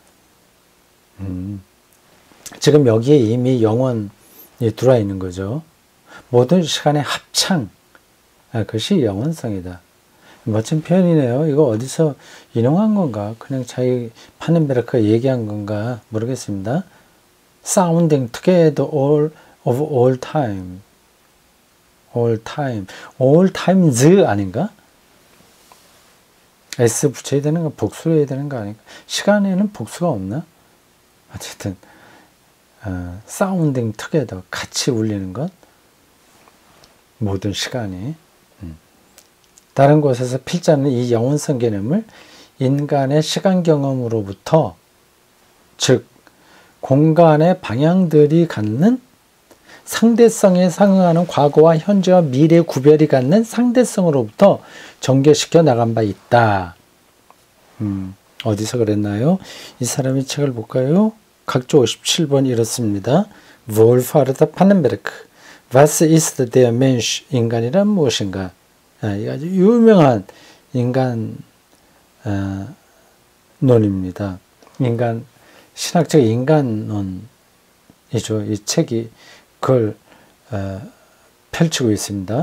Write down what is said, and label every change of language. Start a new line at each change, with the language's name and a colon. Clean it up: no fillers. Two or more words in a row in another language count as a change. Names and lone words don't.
Korean: 지금 여기에 이미 영원이 들어와 있는 거죠. 모든 시간의 합창, 그것이 영원성이다. 멋진 표현이네요. 이거 어디서 인용한 건가? 그냥 자기 파넨베르크가 얘기한 건가? 모르겠습니다.
English: Sounding together all of all time. all time. all times 아닌가?
Korean: S 붙여야 되는 거, 복수를 해야 되는 거 아닌가? 시간에는 복수가 없나? 어쨌든
English: sounding together,
Korean: 같이 울리는 것. 모든 시간이. 다른 곳에서 필자는 이 영원성 개념을 인간의 시간 경험으로부터, 즉 공간의 방향들이 갖는 상대성에 상응하는 과거와 현재와 미래의 구별이 갖는 상대성으로부터 전개시켜 나간 바 있다. 어디서 그랬나요? 이 사람의 책을 볼까요? 각조 57번 이렇습니다. wolfhard pannenberg, Was ist der Mensch? 인간이란 무엇인가? 이 아주 유명한 인간 논입니다. 인간, 신학적 인간론이죠. 이 책이 그걸 펼치고 있습니다.